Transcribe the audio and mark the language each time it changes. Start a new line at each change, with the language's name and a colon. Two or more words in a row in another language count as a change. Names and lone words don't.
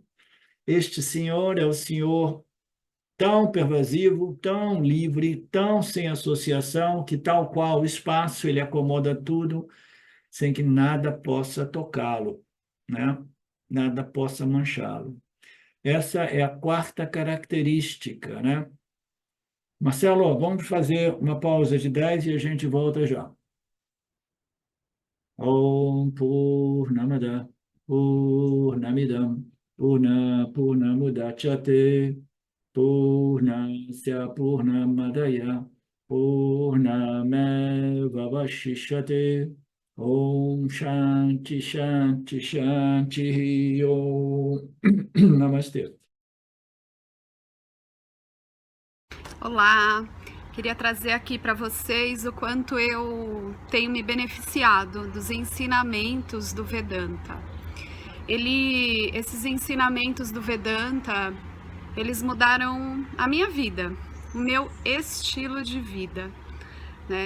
Portuguese: Este senhor é o senhor tão pervasivo, tão livre, tão sem associação, que tal qual o espaço, ele acomoda tudo, sem que nada possa tocá-lo, né? Nada possa manchá-lo. Essa é a quarta característica, né? Marcelo, vamos fazer uma pausa de 10 e a gente volta já.
Sanskrit: ॐ पूर्णमदः पूर्णमिदं पूर्णमुदच्यते पूर्णस्य पूर्णमादाय पूर्णमेव वशिष्यते ॐ शान्तिः शान्तिः शान्तिः ॐ नमस्ते.
Portuguese: Olá, queria trazer aqui para vocês o quanto eu tenho me beneficiado dos ensinamentos do Vedanta. Esses ensinamentos do Vedanta, eles mudaram a minha vida, o meu estilo de vida, né?